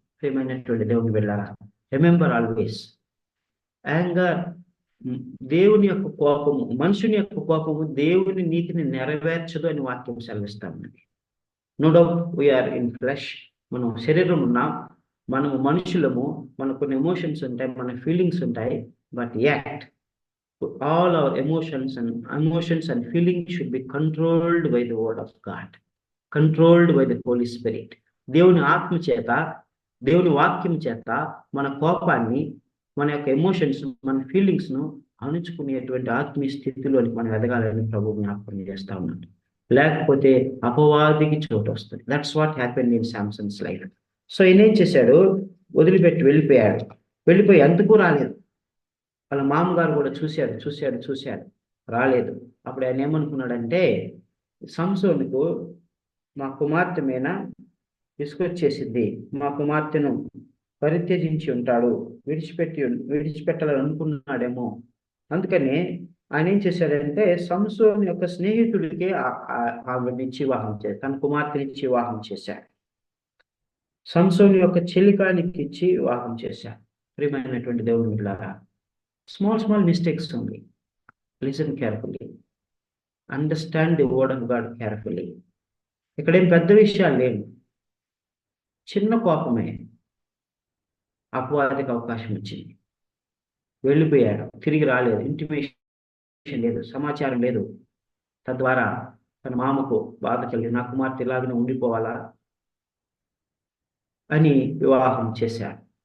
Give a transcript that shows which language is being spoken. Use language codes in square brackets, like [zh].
[te] ప్రియమైనటువంటి దేవుని బిడ్డలారా, [en] remember always, [te] యాంగర్, దేవుని యొక్క కోపము, మనుషుని యొక్క కోపము దేవుని నీతిని నెరవేర్చదు అని వాక్యం సెలవిస్తాం. [en] no doubt we are in flesh, [te] మనం శరీరం ఉన్నాం, మనము మనుషులము, మనకు కొన్ని ఎమోషన్స్ ఉంటాయి, మన ఫీలింగ్స్ ఉంటాయి. [en] But act all our emotions and feelings should be controlled by the word of God, controlled by the Holy Spirit. [te] దేవుని ఆత్మ చేత, దేవుని వాక్యం చేత మన కోపాన్ని, మన యొక్క ఎమోషన్స్, మన ఫీలింగ్స్ ను అణుచుకునేటువంటి ఆత్మీయ స్థితిలోనికి మనం ఎదగాలని ప్రభు జ్ఞాపకం చేస్తా ఉన్నాడు. లేకపోతే అపవాదికి చోటు వస్తుంది. [en] That's what happened in Samson's life. [te] So ఈయన ఏం చేశాడు? వదిలిపెట్టి వెళ్ళిపోయాడు. వెళ్ళిపోయి ఎందుకు రాలేదు. వాళ్ళ మామగారు కూడా చూశాడు, రాలేదు. అప్పుడు ఆయన ఏమనుకున్నాడంటే, సంసోనుకు మా కుమార్తె మీద విసుకొచ్చేసింది, మా కుమార్తెను పరిత్యజించి ఉంటాడు, విడిచిపెట్టాలని అనుకున్నాడేమో. అందుకని ఆయన ఏం చేశాడంటే, సంసోను యొక్క స్నేహితుడికి ఆవిడనిచ్చి వివాహం చేశాడు, తన కుమార్తెనిచ్చి వివాహం చేశాడు. సంసోను యొక్క చెలికానికి ఇచ్చి వివాహం చేశాడు. ప్రియమైనటువంటి దేవుని బిడ్డలారా, [en] small mistakes only. Listen carefully. Understand the word of God carefully. [te] ఇక్కడేం పెద్ద విషయాలు లేవు, చిన్న కోపమే అపవాదికి అవకాశం వచ్చింది. వెళ్ళిపోయాడు, తిరిగి రాలేదు, ఇంటిమేషన్ లేదు, సమాచారం లేదు. తద్వారా తన మామకు బాధ కలిగి, నా కుమార్తె ఇలాగనే ఉండిపోవాలా అని వివాహం చేశాడు.